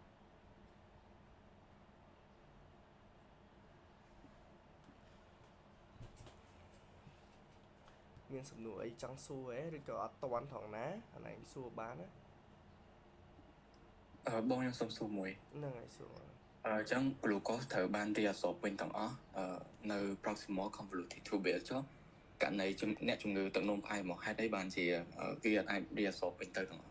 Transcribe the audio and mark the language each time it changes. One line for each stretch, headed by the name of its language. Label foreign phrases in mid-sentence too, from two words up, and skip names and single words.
Khmer: មានសំណួរអីចង់សួរទេឬក៏អត់តាន់ថងណាអានេះសួរបានណា បងខ្ញុំសុំសួរមួយ ហ្នឹងហើយសួរ អញ្ចឹង glucose ត្រូវបាន reabsorb វិញទាំងអស់នៅ
English: proximal convoluted tubule
Khmer: ចុះករណីអ្នកជំងឺទឹកនោមផ្អែមមកហេតុអីបានជាវាអាច reabsorb វិញទៅទាំងអស់